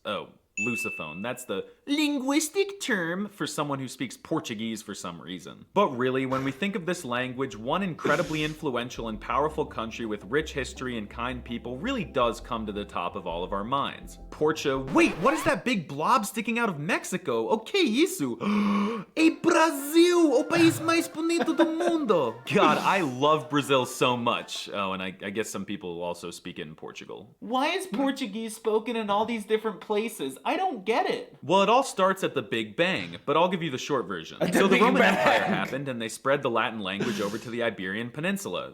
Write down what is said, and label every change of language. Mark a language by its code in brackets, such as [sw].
[en] Oh, Lusophone. That's the linguistic term for someone who speaks Portuguese for some reason. But really, when we think of this language, one incredibly influential and powerful country with rich history and kind people really does come to the top of all of our minds. Wait, what is that big blob sticking out of Mexico? [pt] Okay, isso? Ei, Brasil, o país mais bonito do mundo. [en] God, I love Brazil so much. Oh, and I guess some people also speak it in Portugal. Why is Portuguese spoken in all these different places? I don't get it. Well, it all starts at the Big Bang, but I'll give you the short version. So the Roman Empire happened, and they spread the Latin language over to the Iberian Peninsula.